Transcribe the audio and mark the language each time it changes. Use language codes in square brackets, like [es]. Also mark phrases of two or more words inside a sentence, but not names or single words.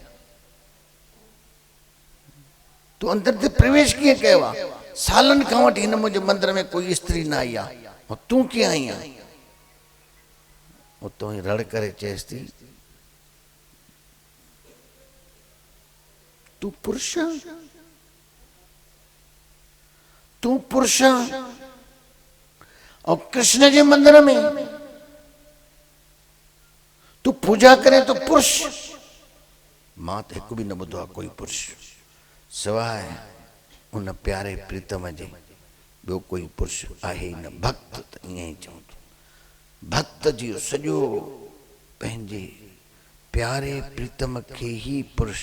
[sd] तूं अंदर ते प्रवेश कीअं कयो आहे सालनि खां वठी हिन मुंहिंजे मंदिर में कोई स्त्री न आई आहे ऐं तूं कीअं आई आहे उतो ई रड़ करे चएसि थी तूं पुरुष और कृष्ण जे मंदिर में तू पूजा करे तो पुरुष मां त हिकु बि न ॿुधो आहे कोई पुरुष सवाइ उन प्यारे प्रीतम जे ॿियो कोई पुरुष आहे ई न भक्त त ईअं ई चऊं भक्त जी सॼो पंहिंजे प्यारे प्रीतम खे ही पुरुष